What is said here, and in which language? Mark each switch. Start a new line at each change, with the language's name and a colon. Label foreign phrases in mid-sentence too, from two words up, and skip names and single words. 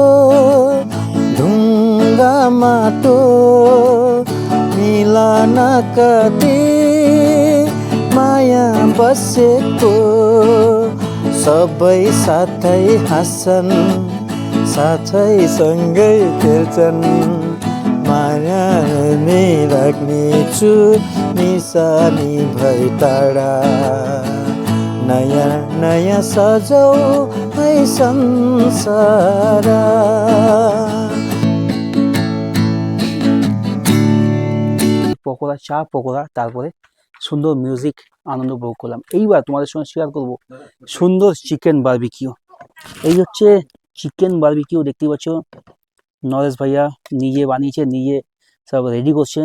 Nepali: ढुङ्गा माटो मिलनका दिन माया बसेको, सबै साथै हाँस्छन् साथै सँगै खेल्छन्, माया नै राख्नेछु निशानी भई टाढा, नयाँ नयाँ सजाऊ है संसार।
Bangla: পকোড়া, চা পকোড়া, তারপরে সুন্দর মিউজিক আনন্দ উপভোগ করলাম। এইবার তোমাদের সঙ্গে শেয়ার করব সুন্দর
English: chicken barbecue.
Bangla: এই হচ্ছে
English: chicken barbecue,
Bangla: দেখতেই পাচ্ছ নরেশ ভাইয়া নিজে বানিয়েছে, নিজে সব রেডি করছে।